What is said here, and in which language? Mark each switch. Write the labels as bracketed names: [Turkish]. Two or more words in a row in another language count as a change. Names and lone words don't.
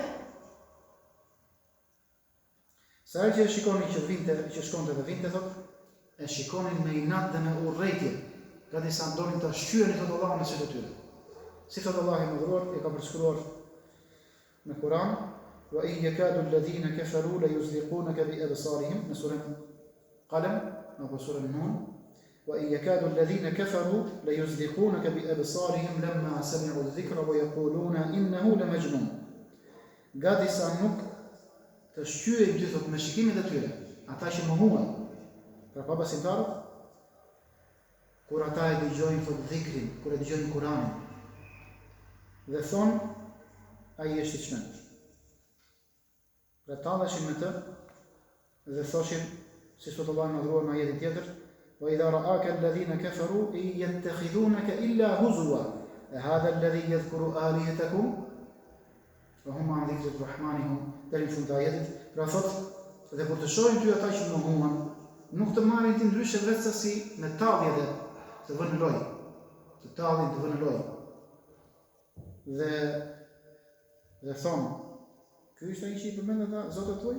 [Albanian] Sa herë që e shikonin që shkonte dhe vinte, thot, e shikonin me inat dhe me urrëtie, gati sa ndonin ta shqyenin thot Allahun në sytë e tyre. Si thot Allah i madhruar, e ka përshkruar në Kur'an, [Arabic] وإن يكاد الذين كفروا ليزلقونك بأبصارهم, [Albanian] në surën Qalam apo surën Nun, [Arabic] وإن يكاد الذين كفروا ليزلقونك بأبصارهم لما سمعوا الذكر ويقولون إنه لمجنون. [Albanian] Gati sa nuk të shqyejnë ty thot me shikimet e tyre, ata që mohuan, pra pa besimtarët, kur ata e dëgjojnë thot dhikrin, kur e dëgjojnë Kur'anin, dhe thonë, ai është i çmendur. Pra talleshin me të dhe thoshin, si thot Allah i madhruar në ajetin tjetër, [Arabic] وإذا رآك الذين كفروا يتخذونك إلا هزوا هذا الذي يذكر آلهتكم وهم عن ذكر الرحمن هم, [Albanian] deri në fund të ajetit. Pra thot, Dhe kur të shohin ty ata që mohuan, nuk të marrin ti ndryshe vetë se si me tallje dhe të vënë loj. Të tallin të vënë loj. Dhe thonë, ky ishte ai që i përmend ata zotët tuaj?